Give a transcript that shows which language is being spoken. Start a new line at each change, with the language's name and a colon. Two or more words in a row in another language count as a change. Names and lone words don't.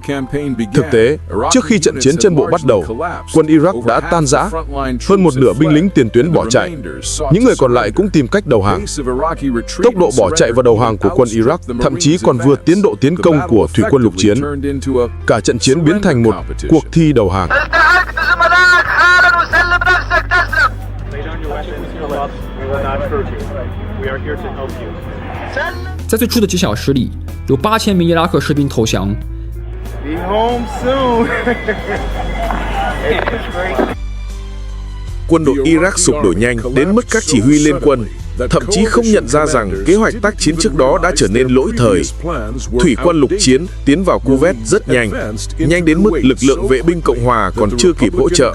Vietnamese: Thực tế, trước khi trận chiến trên bộ bắt đầu, quân Iraq đã tan rã. Hơn một nửa binh lính tiền tuyến bỏ chạy. Những người còn lại cũng tìm cách đầu hàng. Tốc độ bỏ chạy và đầu hàng của quân Iraq thậm chí còn vượt tiến độ tiến công của thủy quân lục chiến. Cả trận chiến biến thành một cuộc thi đầu hàng.
Chinese: 在最初的几小时里，有8000名伊拉克士兵投降。
Vietnamese: Quân đội Iraq sụp đổ nhanh đến mức các chỉ huy liên quân thậm chí không nhận ra rằng kế hoạch tác chiến trước đó đã trở nên lỗi thời. Thủy quân lục chiến tiến vào Kuwait rất nhanh đến mức lực lượng vệ binh Cộng hòa còn chưa kịp hỗ trợ.